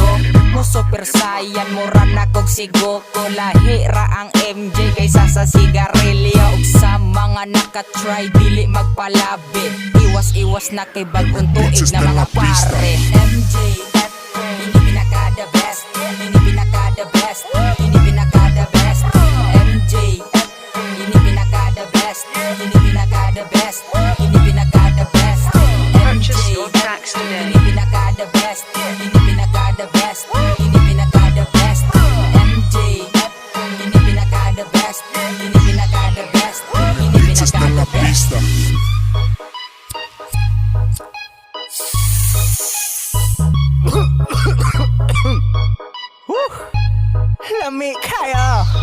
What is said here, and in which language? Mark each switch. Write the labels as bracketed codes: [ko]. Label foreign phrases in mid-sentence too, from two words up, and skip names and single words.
[ceb] Mo super saiyan mura na kog sigoko. Lahi ra ang MJ kaysa sa sigarilyo. Ug sa mga nakatry dili magpalabit. Iwas-iwas na kay bagong tuig na mga pare. MJ, ini pinaka [en] the best. [ceb] Ini pinaka [en] the best. [ceb] Ini pinaka [en] the best. [ceb] MJ, ini pinaka [en] the best. [ceb] Ini pinaka [en] the best. [ceb] Ini pinaka [en] the best. Purchase your tracks today. [ceb] Ini pinaka [en] the best. [ceb] Ini pinaka [en] the best. [ceb] Ini pinaka [en] the best. [ceb] MJ, ini pinaka [en] the best. [ceb] Ini pinaka [en] the best. [ceb] Ini [es] M-Beats está [ceb] pinaka [es] en [en] the [es] la [en] best. [es] pista. [ceb] Lami kaya